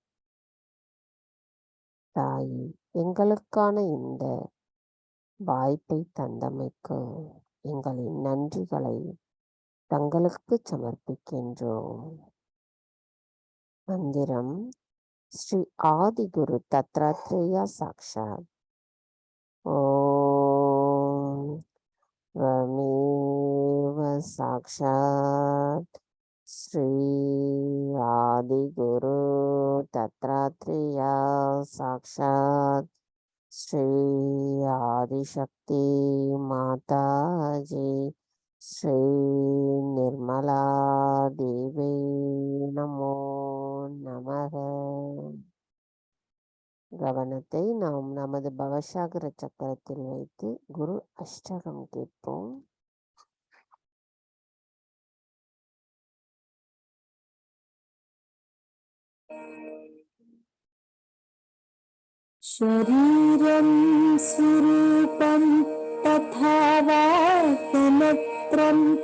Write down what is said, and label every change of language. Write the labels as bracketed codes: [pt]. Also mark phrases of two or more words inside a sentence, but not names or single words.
[ta] தாய், எங்களுக்கான இந்த வாய்ப்பை தந்தமைக்கு எங்களின் நன்றிகளை தங்களுக்கு சமர்ப்பிக்கின்றோம். மந்திரம் ஸ்ரீ ஆதிகுரு தத்ராத்ரேயா சாக்ஷாத். [sa] ஓம் त्वमेव साक्षात् श्री आदिगुरु दत्तात्रेया साक्षात् श्री आदिशक्ति माता जी श्री निर्मला देवी नमो नमः. [ta] கவனத்தை நாம் நமது பவசாகர சக்கரத்தில் வைத்து குரு அஷ்டகம் கேட்போம். [sa] शरीरं स्वरूपं तथा वाक्यमत्रं